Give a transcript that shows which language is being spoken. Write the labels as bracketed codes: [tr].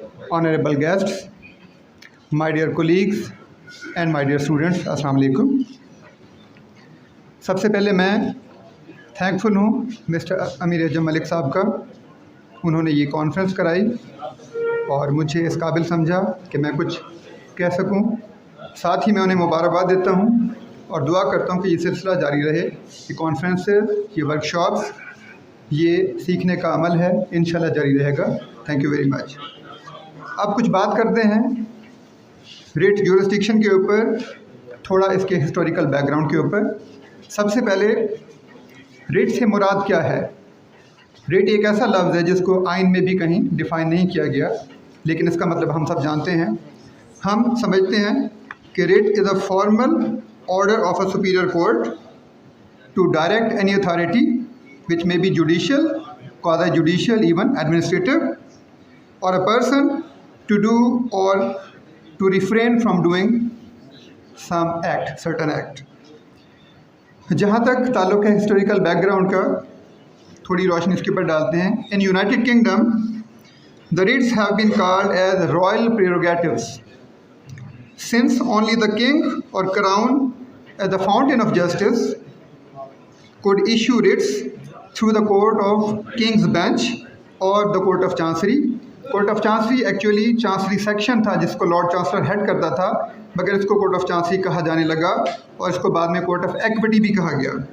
[en] Honorable guests, my dear colleagues and my dear students, السلام علیکم. [ur] سب سے پہلے میں تھینکفل ہوں مسٹر امیر اعظم ملک صاحب کا. انہوں نے یہ کانفرنس کرائی اور مجھے اس قابل سمجھا کہ میں کچھ کہہ سکوں. ساتھ ہی میں انہیں مبارکباد دیتا ہوں اور دعا کرتا ہوں کہ یہ سلسلہ جاری رہے. یہ کانفرنسز، یہ ورکشاپس، یہ سیکھنے کا عمل ہے، انشاءاللہ جاری رہے گا. [en] Thank you very much. [ur] اب کچھ بات کرتے ہیں ریٹ جورسڈکشن کے اوپر، تھوڑا اس کے ہسٹوریکل بیک گراؤنڈ کے اوپر. سب سے پہلے ریٹ سے مراد کیا ہے؟ ریٹ ایک ایسا لفظ ہے جس کو آئین میں بھی کہیں ڈیفائن نہیں کیا گیا، لیکن اس کا مطلب ہم سب جانتے ہیں. [en] ہم سمجھتے ہیں کہ writ is a formal order of a superior court to direct any authority which may be judicial, quasi judicial, even administrative, or a person to do or to refrain from doing some act, certain act. [ur] جہاں تک تعلق ہے historical back ground کا، تھوڑی روشنی اس کے اوپر ڈالتے ہیں. [en] In United Kingdom the writs have been called as royal prerogatives, since only the king or crown as the fountain of justice could issue writs through the court of King's Bench or the court of Chancery. [ur] Court of چانسری actually چانسری section تھا جس کو lord chancellor head کرتا تھا، مگر اس کو court of چانسری کہا جانے لگا اور اس کو بعد میں کورٹ آف ایکوٹی بھی کہا گیا.